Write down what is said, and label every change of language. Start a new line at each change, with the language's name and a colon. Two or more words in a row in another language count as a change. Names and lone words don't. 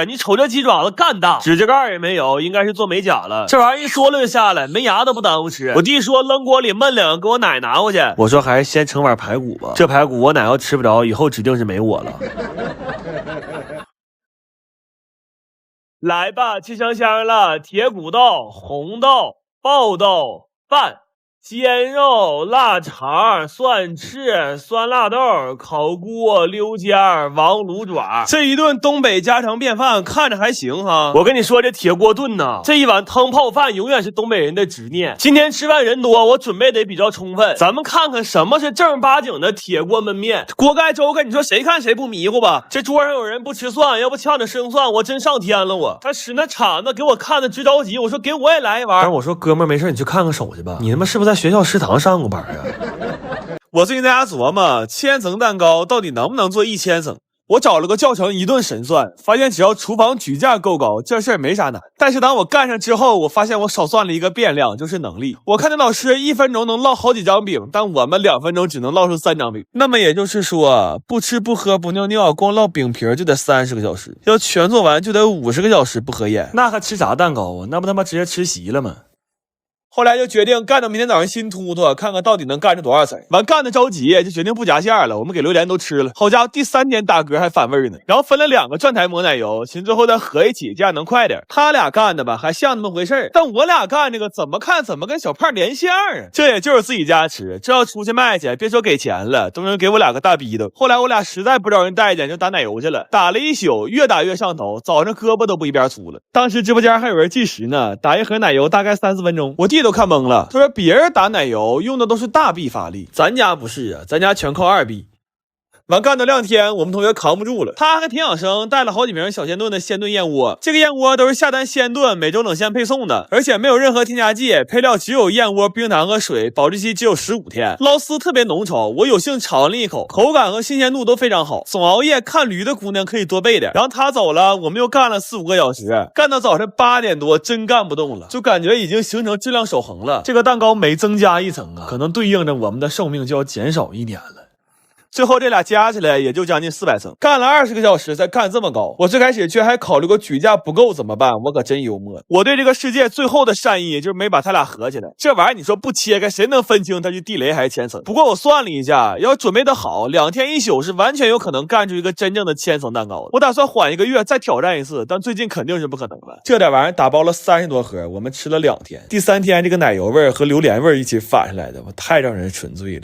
Chinese: 你瞅這雞爪子干大，指甲蓋也沒有，應該是做美甲了。這玩意一嗦了就下來，没牙都不耽誤吃。我弟說扔鍋裡燜2個，給我奶拿回去。我說還是先盛碗排骨吧，這排骨我奶要吃不着，以後指定是沒我了。來吧，吃香香了，鐵骨豆、紅豆、爆豆、飯。煎肉、臘腸、蒜翅、酸辣豆、烤菇、溜尖、王滷爪，這一頓東北家常便飯看着還行哈。我跟你說，這鐵鍋燉吶，這一碗湯泡飯永遠是東北人的執念。今天吃飯人多，我準備得比較充分。咱們看看什麼是正儿八經的鐵鍋燜面。鍋蓋粥跟你說，誰看誰不迷糊吧？這桌上有人不吃蒜，要不嗆點生蒜，我真上天了我。他使那铲子給我看的直着急，我說給我也來一碗。但是我说哥们儿没事，你去看看手去吧。你他媽是不是在學校食堂上過班啊？我最近在家琢磨1000層蛋糕到底能不能做1000層。我找了個教程一頓神算，發現只要廚房舉架夠高，這事兒沒啥難。但是當我幹上之後，我發現我少算了一個變量，就是能力。我看那老師1分鐘能烙好幾張餅，但我們2分鐘只能烙出3張餅。那麼也就是說，不吃不喝不尿尿，光烙餅皮就得30個小時，要全做完就得50個小時不合眼。那還吃啥蛋糕啊？那不他媽直接吃席了嗎？後來就決定幹到明天早上新突突，看看到底能幹出多少層。完幹的着急，就決定不夾餡了。我們給榴蓮都吃了，好家伙，第3天打嗝還反味呢。然後分了2個轉台抹奶油，尋最後再合一起，這樣能快點。他倆幹的吧，還像那麼回事兒，但我倆幹這個怎麼看怎麼跟小胖連相啊。這也就是自己家吃，這要出去賣去，別說給錢了，都能給我2個大逼斗。後來我倆實在不招人待見，就打奶油去了，打了一宿，越打越上頭，早上胳膊都不一邊粗了。當時直播間還有人計時呢，打一盒奶油大概3、4分鐘，我弟都看懵了。他說別人打奶油用的都是大臂發力，咱家不是啊，咱家全靠2臂。完幹到2天，我們同學扛不住了，他還挺養生，帶了好幾瓶小鲜燉的鲜燉燕窩。這個燕窩都是下單鲜燉，每周冷鮮配送的，而且沒有任何添加劑，配料只有燕窩、冰糖和水，保質期只有15天。撈絲特別濃稠，我有幸嘗了一口，口感和新鮮度都非常好。總熬夜看驢的姑娘可以多備點。然後他走了，我們又幹了4、5個小時，幹到早上8點多，真幹不動了，就感覺已經形成質量守恆了。這個蛋糕每增加1層啊，可能對應着我們的壽命就要減少1年了。最後這倆加起來也就將近400層，幹了20個小時才幹這麼高。我最開始卻還考慮過舉架不夠怎麼辦，我可真幽默。我對這個世界最後的善意就是沒把他倆合起來。這玩意兒你說不切開，誰能分清它是地雷還是千層？不過我算了一下，要準備的好，2天1宿是完全有可能幹出一個真正的1000層蛋糕的。我打算緩1個月再挑戰一次，但最近肯定是不可能了。這點玩意兒打包了30多盒，我們吃了2天。第3天這個奶油味和榴蓮味一起反上來的，我太讓人沉醉了。